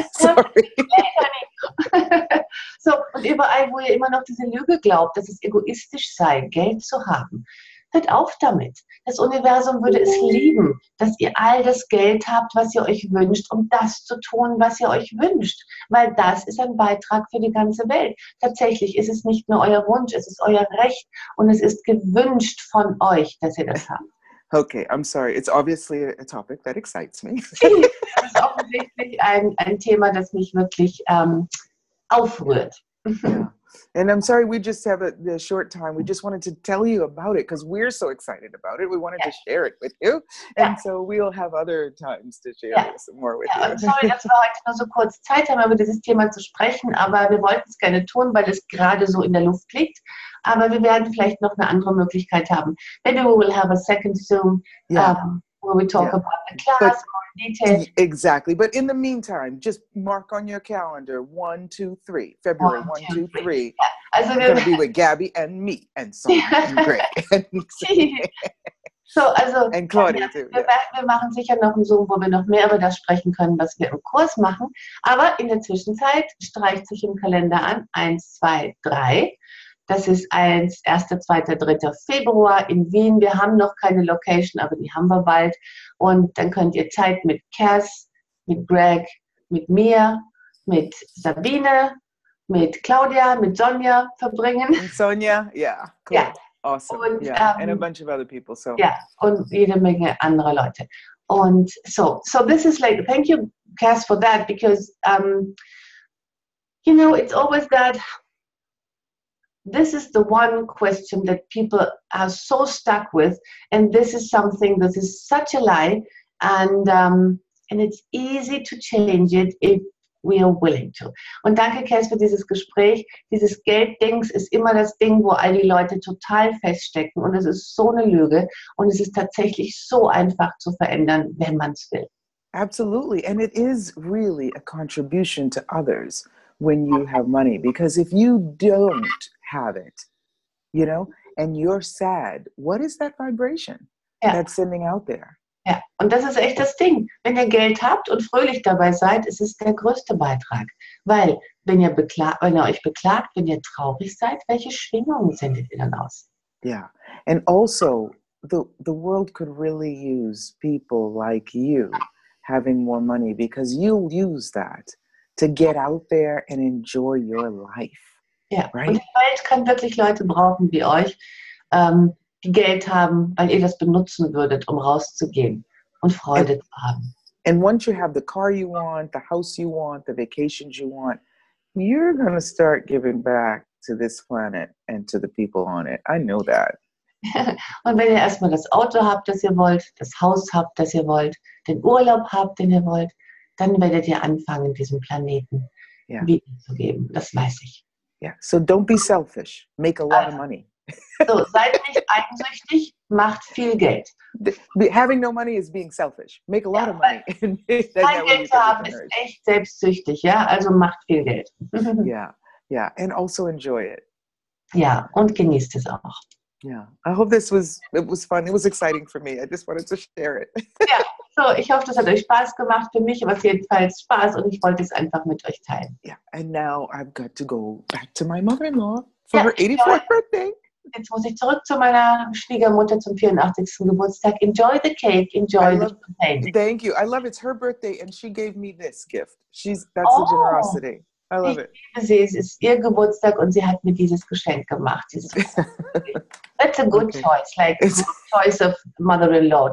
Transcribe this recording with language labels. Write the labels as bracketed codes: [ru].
[en] Sorry. [de] So, und überall, wo ihr immer noch diese Lüge glaubt, dass es egoistisch sei, Geld zu haben, hört auf damit. Das Universum würde es lieben, dass ihr all das Geld habt, was ihr euch wünscht, um das zu tun, was ihr euch wünscht. Weil das ist ein Beitrag für die ganze Welt. Tatsächlich ist es nicht nur euer Wunsch, es ist euer Recht und es ist gewünscht von euch, dass ihr das habt. [en] Okay, I'm sorry. It's obviously a topic that excites me. [de] Das ist offensichtlich ein Thema, das mich wirklich aufrührt. [en] Yeah. And I'm sorry, we just have a short time. We just wanted to tell you about it because we're so excited about it. We wanted to share it with you. And so we'll have other times to share this more with you. [de] Und sorry, dass wir heute nur so kurz Zeit haben, über dieses Thema zu sprechen, aber wir wollten es gerne tun, weil es gerade so in der Luft liegt. Aber wir werden vielleicht noch eine andere Möglichkeit haben. [en] Maybe we will have a second Zoom where we talk about the class more in details. Exactly. But in the meantime, just mark on your calendar 1, 2, 3. February 1, 2, 3. [de] Also [en] I'm gonna be with Gabi and me and Sonia and Greg. [de] So, also, [en] and Claudia too. [de] Wir machen sicher noch einen Zoom, wo wir noch mehr über das sprechen können, was wir im Kurs machen. Aber in der Zwischenzeit streicht sich im Kalender an 1, 2, 3. Das ist 1, 2, 3. Februar in Wien. Wir haben noch keine Location, aber die haben wir bald. Und dann könnt ihr Zeit mit Kass, mit Greg, mit mir, mit Sabine, mit Claudia, mit Sonja verbringen. [en] And Sonia, yeah, cool. [de] Ja. [en] Awesome. [de] Und, [en] yeah, and a bunch of other people. So [de] ja, und jede Menge andere Leute. Und [en] so this is like, thank you, Kass, for that, because, it's always that, this is the one question that people are so stuck with, and this is something that is such a lie, and it's easy to change it if we are willing to. [de] Und danke, Kass, für dieses Gespräch. Dieses Gelddings ist immer das Ding, wo all die Leute total feststecken, und es ist so eine Lüge, und es ist tatsächlich so einfach zu verändern, wenn man es will. [en] absolutely. And it is really a contribution to others when you have money, because if you don't have it, and you're sad, what is that vibration that's sending out there? [de] Ja, und das ist echt das Ding. Wenn ihr Geld habt und fröhlich dabei seid, ist es der größte Beitrag. Weil, wenn ihr euch beklagt, wenn ihr traurig seid, welche Schwingungen sendet ihr dann aus? [en] Yeah. And also, the world could really use people like you having more money, because you'll use that to get out there and enjoy your life. [de] Ja, [en] right? [de] Und die Welt kann wirklich Leute brauchen wie euch, die Geld haben, weil ihr das benutzen würdet, um rauszugehen und Freude zu haben. [en] And once you have the car you want, the house you want, the vacations you want, you're going to start giving back to this planet and to the people on it. I know that. [de] Und wenn ihr erstmal das Auto habt, das ihr wollt, das Haus habt, das ihr wollt, den Urlaub habt, den ihr wollt, dann werdet ihr anfangen, diesem Planeten wiederzugeben. Das weiß ich. [en] Yeah. So don't be selfish. Make a lot of money. [de] So, seid nicht eigensüchtig, macht viel Geld. [en] Having no money is being selfish. Make a lot of money. [de] Kein Geld zu haben ist echt selbstsüchtig, ja? Also macht viel Geld. [en] Yeah. And also enjoy it. [de] Ja, und genießt es auch. [en] Yeah. I hope it was fun. It was exciting for me. I just wanted to share it. [de] Ja, so, ich hoffe, das hat euch Spaß gemacht. Für mich war es jedenfalls Spaß, und ich wollte es einfach mit euch teilen. [en] Yeah. And now I've got to go back to my mother-in-law for her 84th birthday. [de] Jetzt muss ich zurück zu meiner Schwiegermutter zum 84. Geburtstag. [en] Enjoy the cake, enjoy the champagne. Thank you. I love it. It's her birthday, and she gave me this gift. That's the generosity. I love it. [de] Ich liebe sie. Es ist ihr Geburtstag, und sie hat mir dieses Geschenk gemacht. [en] That's a good choice, like a good choice of mother-in-law.